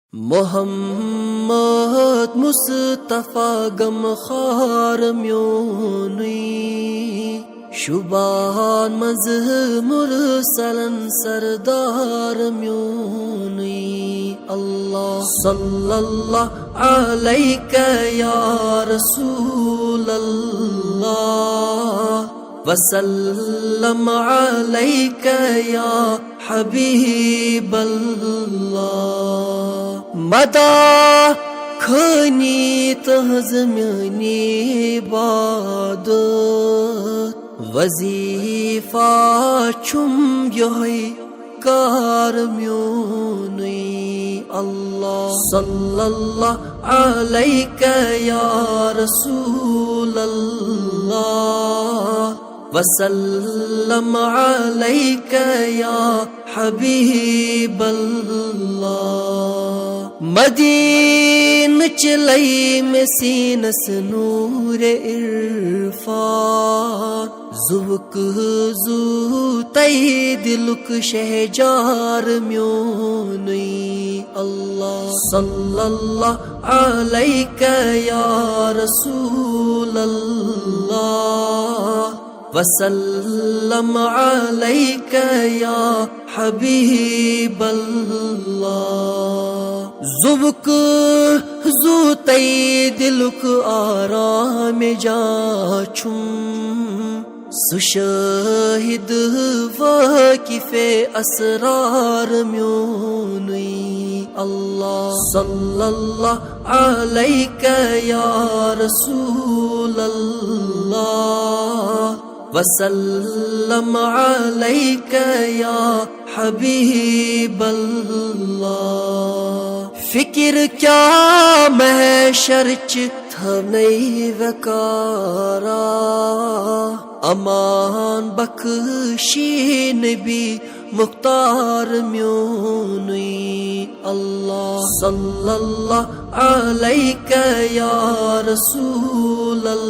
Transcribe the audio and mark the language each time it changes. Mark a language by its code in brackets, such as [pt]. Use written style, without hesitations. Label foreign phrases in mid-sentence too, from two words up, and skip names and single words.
[ks] محمد مصطفیٰ غم خار میونی شبان مز مرسلن سردار میونی [ar] اللہ صلی اللہ علیکہ یا رسول اللہ وسلم علیکہ یا حبیب [ks] اللہ مدا خانی تہذ میانی عبادت وظیفہ چھم یہی کار میونی [ar] اللہ صلی اللہ علیکہ یا رسول اللہ وسلم علیکہ یا حبیب اللہ [ks] مدین چلئی میں سینس نور عرفان زوک زو تی دلک شہجار میونی [ar] اللہ صلی اللہ علیکہ یا رسول اللہ وسلم علیکہ یا حبیب [ks] اللہ زبک زو تی دلک آرام جا چھم سشاہد واقف اسرار میونی [ar] اللہ صلی اللہ علیکہ یا رسول اللہ وسلم علیکہ یا حبیب اللہ [ks] فکر کیا محشر تھا نہیں وکارا امان بخشی نبی مختار میونی [ar] اللہ صلی اللہ علیکہ یا رسول